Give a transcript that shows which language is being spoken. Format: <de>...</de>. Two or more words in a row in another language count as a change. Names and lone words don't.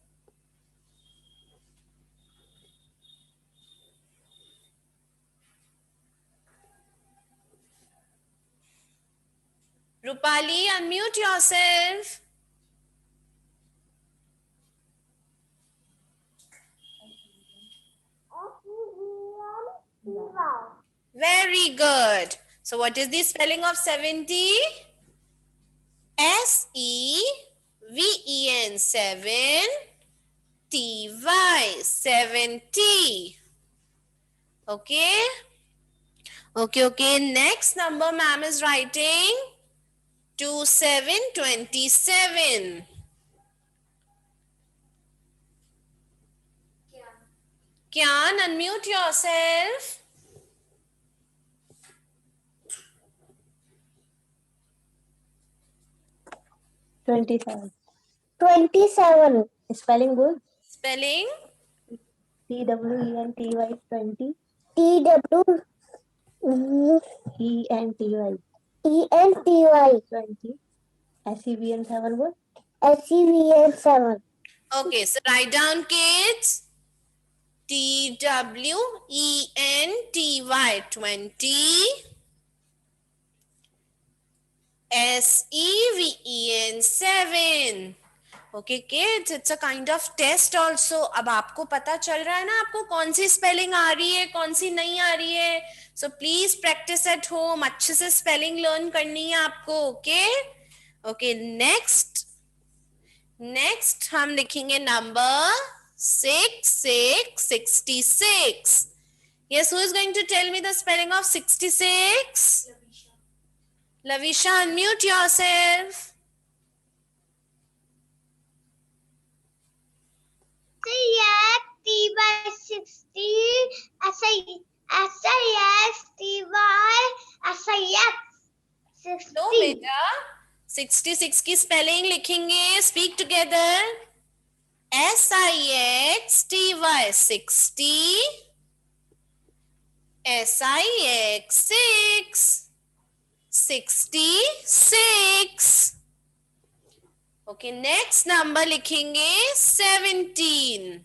<en>Rupali, unmute yourself. Very good. So what is the spelling of 70? S-E-V-E-N, 7, T-Y, 70. Okay? Okay. Next number ma'am is writing 2727. Kyan, unmute yourself. Twenty-seven. Spelling good. Spelling? T-W-E-N-T-Y, 20. T-W-E-N-T-Y. 20. S-E-V-N 7 good. S-E-V-N 7. Okay, so write down kids. T-W-E-N-T-Y, 20. S-E-V-E-N, 7. okay kids, it's a kind of test also.</en> <hi>अब आपको पता चल रहा है ना आपको कौन सी स्पेलिंग आ रही है, कौन सी नहीं आ रही है.</hi> <en>so please practice at home.</en> <hi>अच्छे से</hi> <en>spelling learn</en> <hi>करनी है आपको.</hi> <en>okay okay, next</en> <hi>हम लिखेंगे नंबर 66.</hi> <en>Yes, who is going to tell me the spelling of 66? Lavisha, unmute yourself. No,</en> <hi>बेटा 66 की स्पेलिंग लिखेंगे.</hi> <en>speak together. SIXTY 60. SIX 66. Okay, next number लिखेंगे 17.</en>